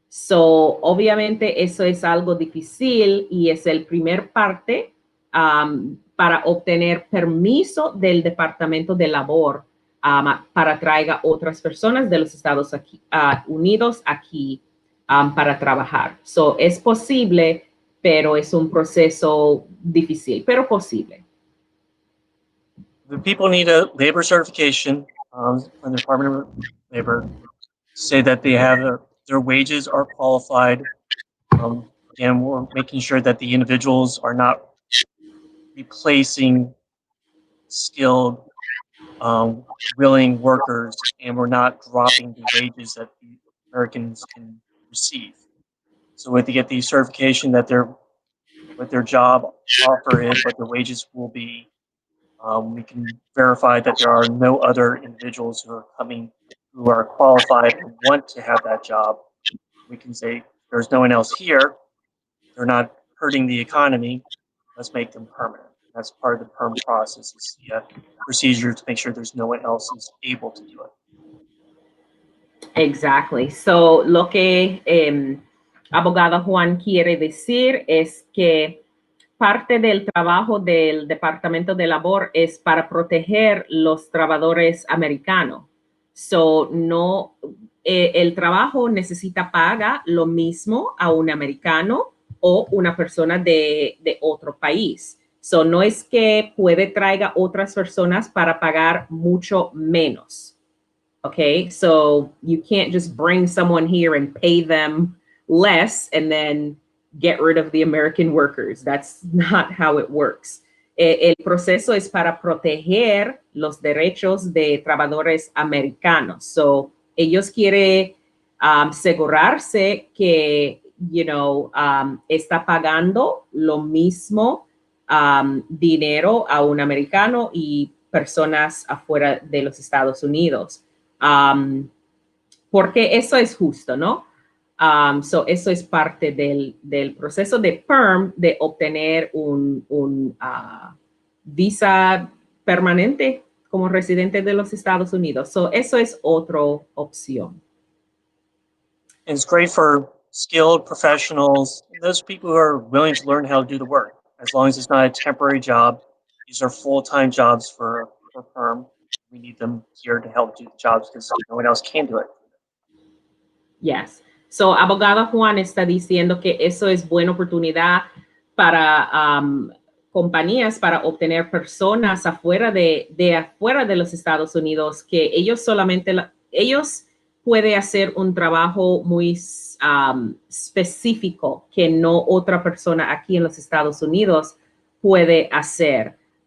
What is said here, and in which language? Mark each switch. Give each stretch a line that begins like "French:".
Spanish: Obviamente eso es algo difícil y es el primer parte para obtener permiso del Departamento de Labor para traiga otras personas de los Estados Unidos aquí para trabajar. Es posible, pero es un proceso difícil, pero posible.
English: The people need a labor certification from the Department of Labor, say that they have their wages are qualified. Again, we're making sure that the individuals are not replacing skilled, willing workers, and we're not dropping the wages that the Americans can receive. So we have to get the certification that what their job offer is, what their wages will be. We can verify that there are no other individuals who are coming who are qualified and want to have that job. We can say there's no one else here. They're not hurting the economy. Let's make them permanent. That's part of the perm process. Is the procedure to make sure there's no one else who's able to do it. Exactly.
Spanish: Lo que abogado Juan quiere decir es que parte del trabajo del Departamento de Labor es para proteger los trabajadores americanos. No, el trabajo necesita paga lo mismo a un americano o una persona de otro país. No es que puede traiga otras personas para pagar mucho menos.
English: Okay, so you can't just bring someone here and pay them less and then get rid of the American workers. That's not how it works.
Spanish: El proceso es para proteger los derechos de trabajadores americanos. Ellos quieren asegurarse que, está pagando lo mismo dinero a un americano y personas afuera de los Estados Unidos. Porque eso es justo, ¿no? Eso es parte del proceso de PERM de obtener un visa permanente como residente de los Estados Unidos. Eso es otra opción.
English: And it's great for skilled professionals, those people who are willing to learn how to do the work, as long as it's not a temporary job. These are full-time jobs for PERM. We need them here to help do the jobs because no one else can do it. Yes.
Spanish: Abogado Juan está diciendo que eso es buena oportunidad para compañías para obtener personas afuera afuera de los Estados Unidos que ellos solamente ellos pueden hacer un trabajo muy específico que no otra persona aquí en los Estados Unidos puede hacer.